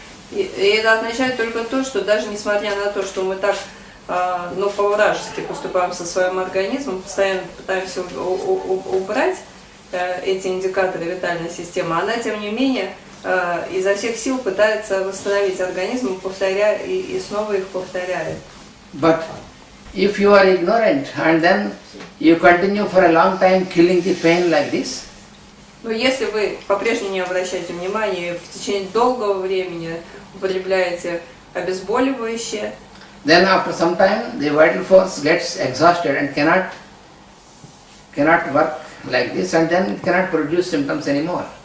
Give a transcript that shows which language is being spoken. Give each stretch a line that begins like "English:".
Russian: И это означает только то, что даже несмотря на то, что мы так по-вражески поступаем со своим организмом, постоянно пытаемся убрать эти индикаторы витальной системы, она тем не менее изо всех сил пытается восстановить организм, повторяя и снова их повторяет.
English: But if you are ignorant and then you continue for a long time killing the pain like this,
Russian: но если вы по-прежнему не обращаете внимания и в течение долгого времени употребляете обезболивающее,
English: then after some time the vital force gets exhausted and cannot work like this, and then it cannot produce symptoms anymore.